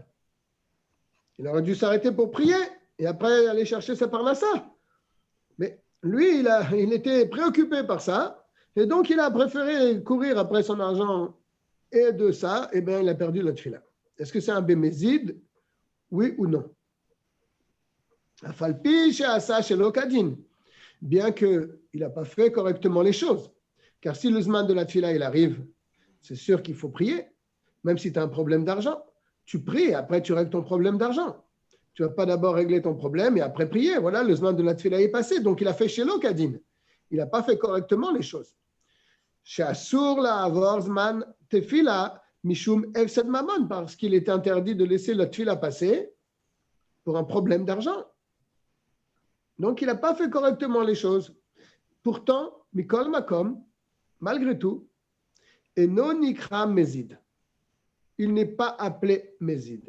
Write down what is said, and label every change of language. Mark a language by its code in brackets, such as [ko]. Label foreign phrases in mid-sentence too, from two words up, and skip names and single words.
[fr] Il aurait dû s'arrêter pour prier et après aller chercher sa parnassa. Mais lui, il était préoccupé par ça et donc il a préféré courir après son argent et de ça, eh bien, il a perdu la tefila. Est-ce que c'est un bémézide? Oui ou non? [he] אף על פי שעשה שלא כדין. [fr] Bien qu'il n'a pas fait correctement les choses. Car si le zman de la tefila, il arrive, c'est sûr qu'il faut prier, même si tu as un problème d'argent. Tu pries et après tu règles ton problème d'argent. Tu ne vas pas d'abord régler ton problème et après prier. Voilà, le zman de la tefila est passé. Donc, il a fait [he] שלא כדין. [fr] Il n'a pas fait correctement les choses. [he] שאסור לעבור זמן תפילה משום הפסד ממון, [fr] parce qu'il est interdit de laisser la tefila passer pour un problème d'argent. Donc, il n'a pas fait correctement les choses. Pourtant, [he] מכל מקום, [fr] malgré tout, et non [he] נקרא מזיד. [fr] Il n'est pas appelé mezid.